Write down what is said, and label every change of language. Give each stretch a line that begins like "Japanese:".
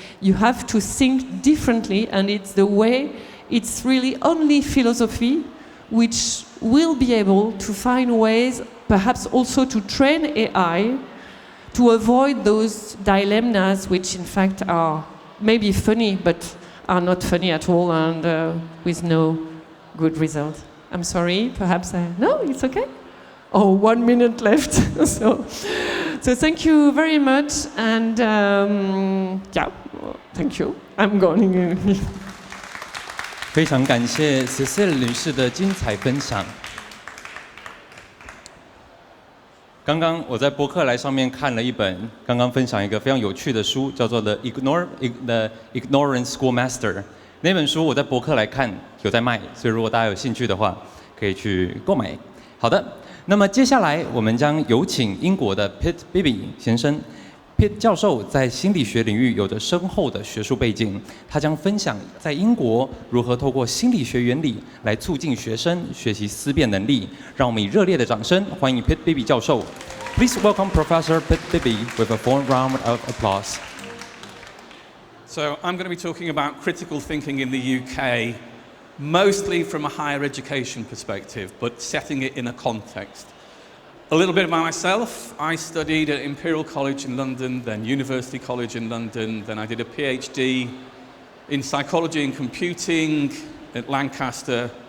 English: You have to think differently, and it's really only philosophy which will be able to find ways, perhaps also to train AI to avoid those dilemmas, which in fact are maybe funny, but are not funny at all, and with no good result. I'm sorry, perhaps no, it's okay. Oh, 1 minute left. so thank you very much, and yeah, thank you. I'm going.
Chinese: 非常感谢 Cécile 女士的精彩分享。刚刚我在博客来上面看了一本，刚刚分享一个非常有趣的书，叫做 The Ignorant Schoolmaster。那本书我在博客来看有在卖，所以如果大家有兴趣的话，可以去购买。好的，那么接下来我们将有请英国的 Pete Bibby 先生。 Pete 教授在心理学领域有着深厚的学术背景，他将分享在英国如何透过心理学原理来促进学生学习思辨能力。让我们以热烈的掌声欢迎 Pete Bibby 教授。
English: Please welcome Professor Pete Bibby with a full round of applause. So I'm going to be talking about critical thinking in the UK, mostly from a higher education perspective, but setting it in a context. A little bit about myself. I studied at Imperial College in London, then University College in London, then I did a PhD in psychology and computing at Lancaster.